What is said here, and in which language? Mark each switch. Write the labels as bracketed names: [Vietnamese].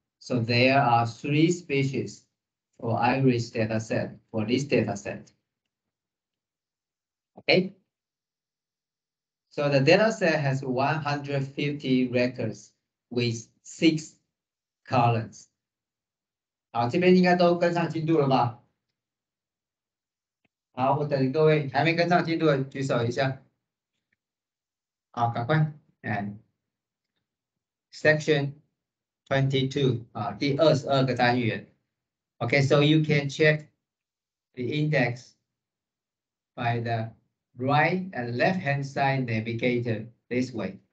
[English] So there are 3 species for iris dataset for this dataset. Okay. So the dataset has 150 records with 6 columns. [Chinese] 好，这边应该都跟上进度了吧？好，我等各位还没跟上进度的举手一下。好，赶快。 [English] And section 22 [Chinese] 第22个单元。 [English] Okay, so you can check the index by the right and left-hand side navigator this way.